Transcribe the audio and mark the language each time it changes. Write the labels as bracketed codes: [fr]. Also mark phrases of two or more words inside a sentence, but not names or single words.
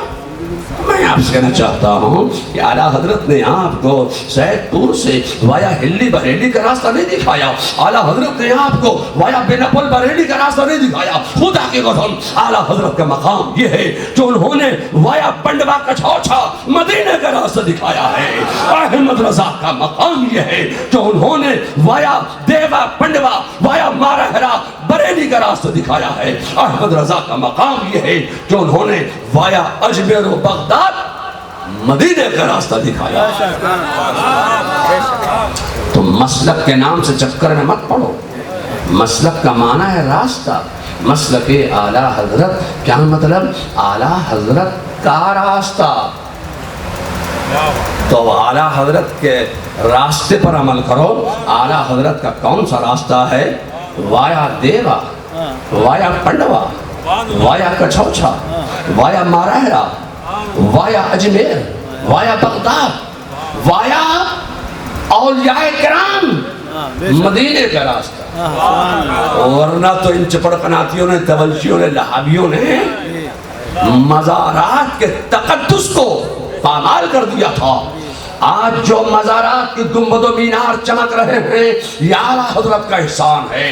[ur] میں آپ سے کہنا چاہتا ہوں کہ اعلیٰ حضرت نے آپ کو سید پور سے وایا ہلی بریلی کا راستہ نہیں دکھایا. اعلیٰ حضرت نے آپ کو وایا بیناپول بریلی کا راستہ نہیں دکھایا. خدا کی قسم اعلیٰ حضرت کا مقام یہ ہے جو انہوں نے وایا پنڈوا کچھوچھا مدینے کا راستہ دکھایا ہے. احمد رضا کا مقام یہ ہے جو انہوں نے وایا دیوا پنڈوا وایا مارہرا بریلی کا راستہ دکھایا ہے. احمد رضا کا مقام یہ ہے جو انہوں نے وایا اجمیر و بغداد مدینے کا راستہ دکھایا. تو مسلک کے نام سے چکر میں مت پڑو. مسلک کا معنی ہے راستہ. مسلک اعلیٰ حضرت کیا مطلب؟ اعلیٰ حضرت کا راستہ. تو اعلیٰ حضرت کے راستے پر عمل کرو. اعلیٰ حضرت کا کون سا راستہ ہے؟ وایا دیوا, وایا پنڈوا, وایا کچھوچھا, وایا مارہرا, وایا اجمیر, وایا بغداد, وایا اولیاء کرام مدینے کا راستہ. ورنہ تو ان چپڑ قناتیوں نے, تبلشیوں نے, لہابیوں نے مزارات کے تقدس کو پامال کر دیا تھا. آج جو مزارات کی گنبد و مینار چمک رہے ہیں یہ اعلیٰ حضرت کا احسان ہے.